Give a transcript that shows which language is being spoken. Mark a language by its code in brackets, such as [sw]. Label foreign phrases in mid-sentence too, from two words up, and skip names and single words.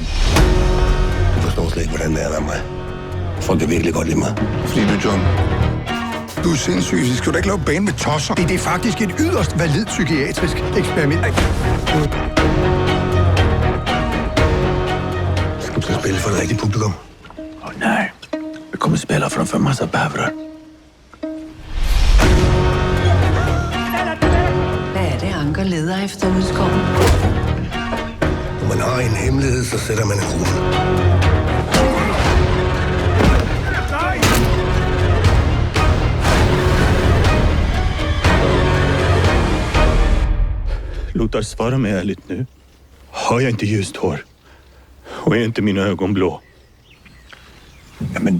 [da] Du forstår slet ikke, hvordan det er med mig. Folk kan virkelig godt lide mig. Fordi du, John. Du er sindssyg. Så skal du ikke lave bane med tosser. Det er faktisk et yderst validt psykiatrisk eksperiment. Skal du spille for det rigtige publikum? Nej. [sv] Vi kommer spela framför massa bävrar. [da] Hvad er det, Anker leder efter ude i skoven? Når man har en hemmelighed, så sætter man en rune. [sv] Lothar, svara mig ärligt nu. Har jag inte ljust hår? Och är inte mina ögon blå?